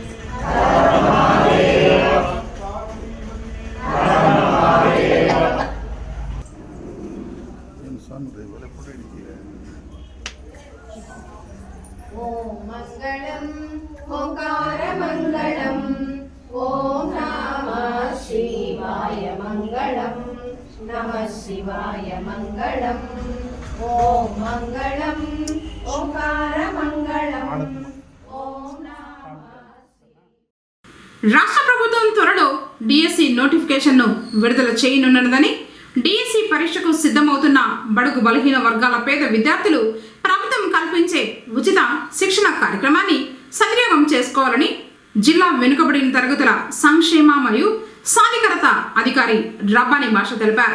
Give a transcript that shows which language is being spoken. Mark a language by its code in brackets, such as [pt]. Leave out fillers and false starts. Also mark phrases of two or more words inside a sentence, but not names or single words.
[sa] ओम मंगलम ओंकार मंगलम ओम नमः शिवाय मंगलम नमः शिवाय मंगलम ओम मंगलम ओंकार मंगलम ओम नमः। [te] రాష్ట్ర ప్రభుత్వం త్వరలో [en] DSC notification [te] విడుదల చేయనున్నదని, డిఎస్సి పరీక్షకు సిద్ధమవుతున్న బడుగు బలహీన వర్గాల పేద విద్యార్థులు ప్రభుత్వం కల్పించే ఉచిత శిక్షణ కార్యక్రమాన్ని సద్వినియోగం చేసుకోవాలని జిల్లా వెనుకబడిన తరగతుల సంక్షేమ మరియు సాధికారత అధికారి రబ్బాని భాష తెలిపారు.